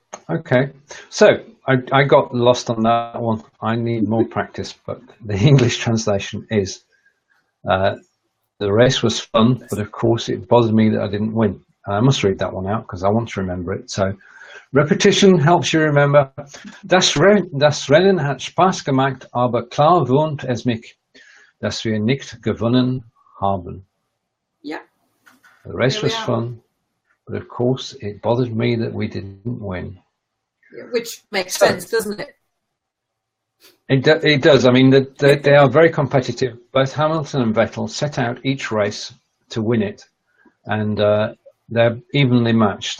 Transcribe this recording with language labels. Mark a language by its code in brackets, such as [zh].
[en] Okay. So I got lost on that one. I need more practice, but the English translation is the race was fun, but of course it bothered me that I didn't win. And I must read that one out because I want to remember it. So repetition helps you remember. [de] Das Rennen hat Spaß gemacht, aber klar wurmt es mich, dass wir nicht gewonnen haben. [en] Yeah. The race was fun, but of course it bothered me that we didn't win. Which makes sense, doesn't it? It does. I mean, they are very competitive. Both Hamilton and Vettel set out each race to win it, and they're evenly matched.